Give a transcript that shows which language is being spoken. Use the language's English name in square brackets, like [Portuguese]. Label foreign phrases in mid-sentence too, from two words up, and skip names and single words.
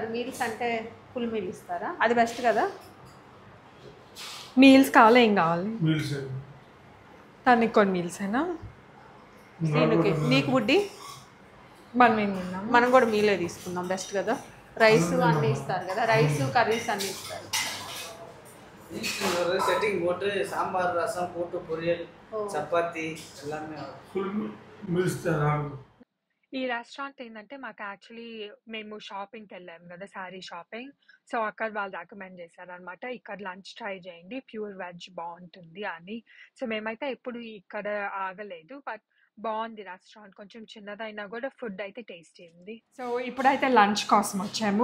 [Telugu] మీల్స్ అంటే [English] full meal [Telugu] ఇస్తారా? అది బెస్ట్ కదా. మీల్స్ కావాలి. ఏం కావాలి తనకి? కొన్ని మీల్స్ అయినా నీకు బుడ్డి మనం ఏం తిన్నాం? మనం కూడా మీలే తీసుకుందాం, బెస్ట్ కదా. రైస్ అన్నీ ఇస్తారు కదా, [English] rice curries [Telugu] అన్నీ ఇస్తారు. [Tamil] செட்டிங் போட்டு சாம்பார் ரசம் போட்டு பொரியல் சப்பாத்தி எல்லாமே [English] full meals [Tamil] தான். [Telugu] ఈ రెస్టారెంట్ ఏంటంటే మాకు యాక్చువల్లీ మేము షాపింగ్కి వెళ్ళాము కదా, [English] saree shopping. [Telugu] సో అక్కడ వాళ్ళు రికమెండ్ చేశారనమాట, ఇక్కడ [English] lunch try [Telugu] చేయండి, [English] pure veg [Telugu] బాగుంటుంది అని. సో మేమైతే ఎప్పుడు ఇక్కడ ఆగలేదు, బట్ బాగుంది రెస్టారెంట్. కొంచెం చిన్నదైనా కూడా ఫుడ్ అయితే టేస్టీ ఉంది. సో ఇప్పుడైతే లంచ్ కోసం వచ్చాము.